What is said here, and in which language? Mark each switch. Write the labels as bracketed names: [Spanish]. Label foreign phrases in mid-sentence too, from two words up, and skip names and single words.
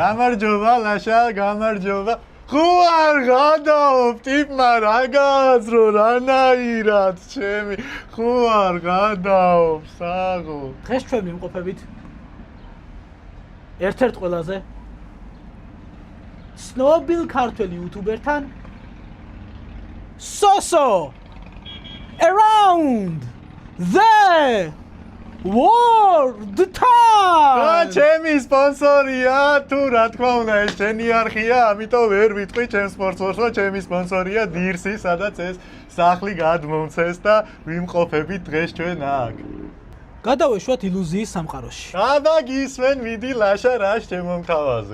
[Georgian] გამარჯობა ლაშა, გამარჯობა. ხო არ გადაობ ტიპმა რა გააზრო რანაირად ჩემი. ხო არ გადაობ საღო. დღეს ჩვენ ვიმყოფებით ერთ-ერთ ყველაზე ცნობილ ქართველ იუთუბერთან Soso around the world time. ჩემი სპონსორია, თუ რა თქმა უნდა ეს შენი არხია, ამიტომ ვერ ვიტყვი ჩემს სპონსორს, რომ ჩემი სპონსორია დირსი, სადაც ეს სახლი გადმომცეს და ვიმყოფებით დღეს ჩვენ აქ. გადავეშვათ ილუზიის სამყაროში. აბა გისმენ, მიდი ლაშა რა შემომთავაზე.